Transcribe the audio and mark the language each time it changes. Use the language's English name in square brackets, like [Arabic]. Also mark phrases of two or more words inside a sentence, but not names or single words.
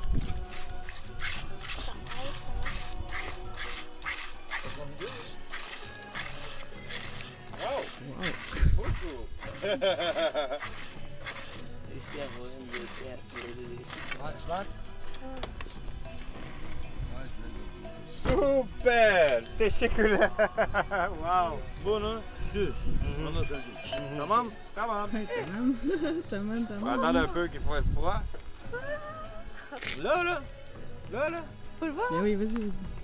[French] Wow! Beaucoup! Ici, à vous, une des pierres. Wat? Super! [Turkish] Teşekkürler. Wow. Bunu süs. Onu süs. Tamam? Tamam. Tamam. [French] On va attendre un peu qu'il faut être froid. Là. Faut le voir? Mais oui, vas-y.